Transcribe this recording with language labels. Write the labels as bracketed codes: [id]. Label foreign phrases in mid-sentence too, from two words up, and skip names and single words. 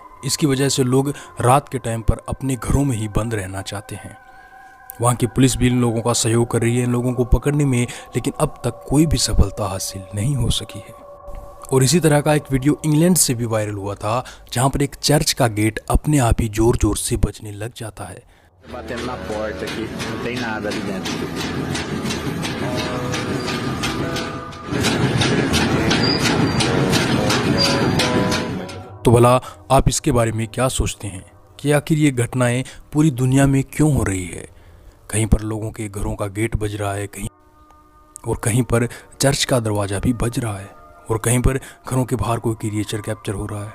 [hi] इसकी वजह से लोग रात के टाइम पर अपने घरों में ही बंद रहना चाहते हैं। वहाँ की पुलिस भी इन लोगों का सहयोग कर रही है इन लोगों को पकड़ने में, लेकिन अब तक कोई भी सफलता हासिल नहीं हो सकी है। और इसी तरह का एक वीडियो इंग्लैंड से भी वायरल हुआ था, जहाँ पर एक चर्च का गेट अपने आप ही जोर जोर से बजने लग जाता है। [pt] Batendo na porta aqui, não tem nada ali dentro. [hi] तो भला आप इसके बारे में क्या सोचते हैं कि आखिर ये घटनाएं पूरी दुनिया में क्यों हो रही है? कहीं पर लोगों के घरों का गेट बज रहा है, कहीं पर चर्च का दरवाज़ा भी बज रहा है, और कहीं पर घरों के बाहर कोई क्रिएचर कैप्चर हो रहा है।